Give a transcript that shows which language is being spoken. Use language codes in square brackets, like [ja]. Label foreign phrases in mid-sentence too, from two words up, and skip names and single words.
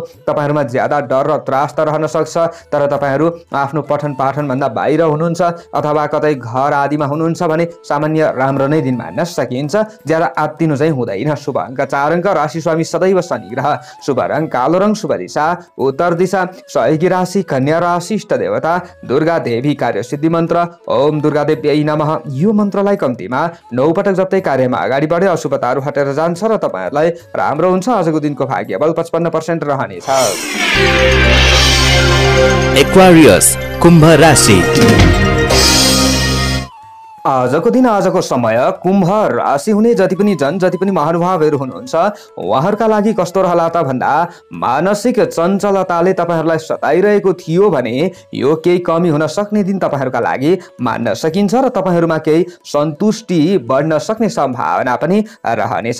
[ne] तपाईहरूमा ज्यादा डर र त्रास त रहन सक्छ, तर तपाईहरू आफ्नो पठन पाठनभन्दा बाहिर हुनुहुन्छ अथवा कतै घर आदिमा हुनुहुन्छ भने सामान्य राम्रो नै दिन मान्न सकिन्छ। ज्यादा आत्तिनु चाहिँ हुँदैन। शुभ अङ्क 4 अङ्क। राशि स्वामी सदैव शनि ग्रह। शुभ रङ कालो रङ। शुभ दिशा उत्तर दिशा। सहयोगी राशि कन्या राशि। इष्ट देवता दुर्गा देवी। कार्य सिद्धि मन्त्र [sa] ओम दुर्गा देव्यै नमः। [ne] यो मन्त्रलाई कम्तीमा 9 पटक जप्दै कार्यमा अगाडि बढे अशुभताहरू हटेर जान्छ र तपाईहरुलाई राम्रो हुन्छ। आजको दिनको भाग्यबल 55% रहनेछ। एक्वारियस, कुम्भ राशि। आजको दिन आजको समय कुम्भ राशि हुने जति पनि महानुभावहरू हुनुहुन्छ उहाँहरूका लागि कस्तो रहला त भन्दा मानसिक चञ्चलताले तपाईहरुलाई सताइरहेको थियो भने यो केही कमी हुन सक्ने दिन तपाईहरुका लागि मान्न सकिन्छ र तपाईहरुमा केही सन्तुष्टि बढ्न सक्ने सम्भावना पनि रहनेछ।